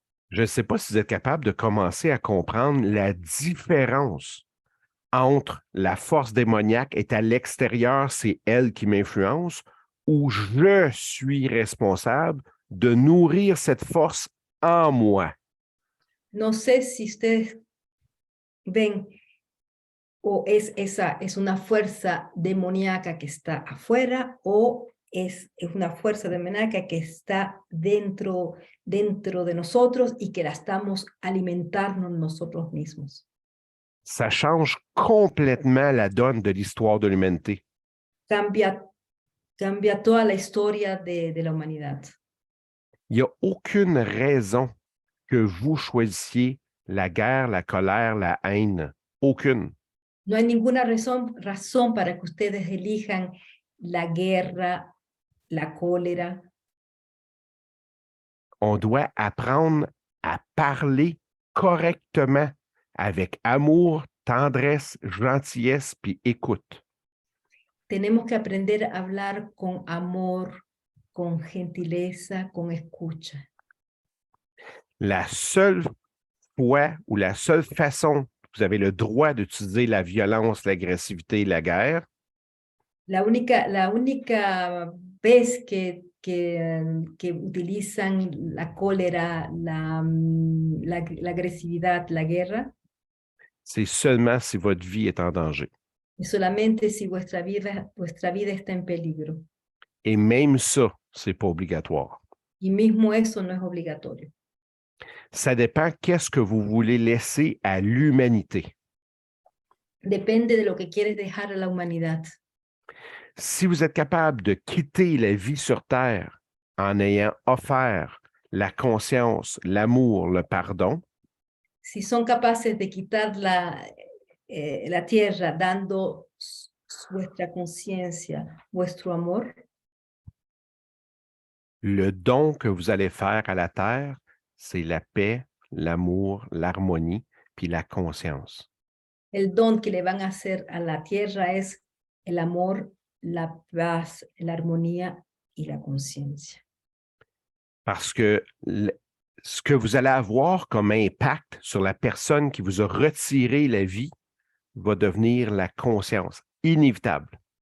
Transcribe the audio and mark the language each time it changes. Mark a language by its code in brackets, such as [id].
[fr] Je ne sais pas si vous êtes capable de commencer à comprendre la différence entre la force démoniaque est à l'extérieur, c'est elle qui m'influence, ou je suis responsable de nourrir cette force en moi. [es] No sé si ustedes ven o es una fuerza demoníaca que está afuera o es una fuerza demoníaca que está dentro de nosotros y que la estamos alimentando nosotros mismos. [fr] Ça change complètement la donne de l'histoire de l'humanité. [es] Cambia toda la historia de la humanidad. [fr] Il n'y a aucune raison que vous choisissiez la guerre, la colère, la haine. Aucune. [es] No hay ninguna razón para que ustedes elijan la guerra, la cólera. [fr] On doit apprendre à parler correctement avec amour, tendresse, gentillesse puis écoute. [es] Tenemos que aprender a hablar con amor, con gentileza, con escucha. [fr] La seule fois ou la seule façon que vous avez le droit d'utiliser la violence, l'agressivité et la guerre, [es] La única vez que utilizan la cólera, la agresividad, la guerra, [fr] c'est seulement si votre vie est en danger. [es] es solamente si vuestra vida está en peligro. [fr] Et même ça, c'est pas obligatoire. [es] Y mismo eso no es obligatorio. [fr] Ça dépend qu'est-ce que vous voulez laisser à l'humanité. [es] Depende de lo que quieres dejar a la humanidad. [fr] Si vous êtes capable de quitter la vie sur Terre en ayant offert la conscience, l'amour, le pardon, [es] Si son capaces de quitar la tierra dando vuestra conciencia, vuestro amor, [fr] le don que vous allez faire à la Terre, c'est la paix, l'amour, l'harmonie, puis la conscience. [es] el don que le van a hacer a la tierra es el amor, la paz, la armonía y la conciencia. [fr] Parce que ce que vous allez avoir comme impact sur la personne qui vous a retiré la vie va devenir la conscience, inévitable.